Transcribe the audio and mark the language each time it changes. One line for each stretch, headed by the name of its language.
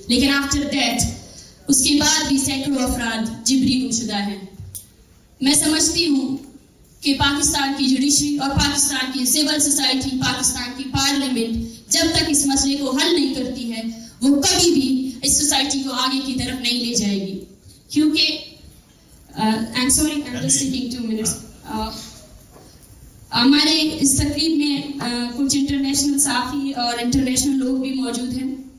Urdu: لیکن
English: after that
Urdu: اس کے بعد بھی سینکڑوں افراد جبری گمشدہ ہیں. میں سمجھتی ہوں کہ پاکستان کی جوڈیشری اور پاکستان کی سول سوسائٹی، پاکستان کی پارلیمنٹ جب تک اس مسئلے کو حل نہیں کرتی ہے وہ کبھی بھی اس سوسائٹی کو آگے کی طرف نہیں لے جائے گی. کیونکہ
English: I'm sorry, I'm just taking 2 minutes.
Urdu: ہمارے اس تقریب میں کچھ انٹرنیشنل صحافی اور انٹرنیشنل لوگ بھی موجود ہیں.